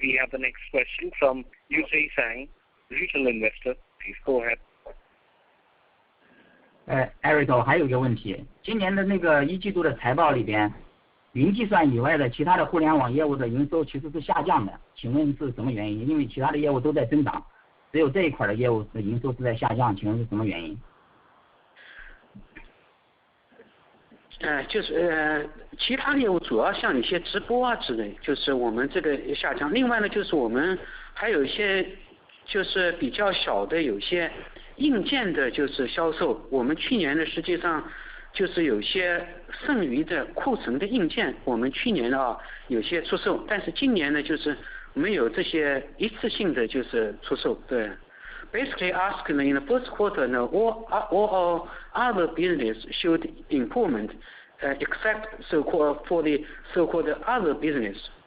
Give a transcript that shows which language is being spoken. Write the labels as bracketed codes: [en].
[en] We have the next question from Yusei Sang, retail investor. Please go ahead. [zh] Eric， 我还有一个问题，今年的那个1季度的财报里边，云计算以外的其他的互联网业务的营收其实是下降的，请问是什么原因？因为其他的业务都在增长，只有这一块的业务的营收是在下降，请问是什么原因？就是其他业务主要像一些直播之类，就是我们这个下降。另外呢，就是我们还有一些就是比较小的有些硬件的就是销售，我们去年呢实际上就是有些剩余的库存的硬件，我们去年有些出售，但是今年呢就是没有这些一次性的就是出售。对。 [en] Basically asked in the first quarter, all other business showed improvement, except for the so-called other business.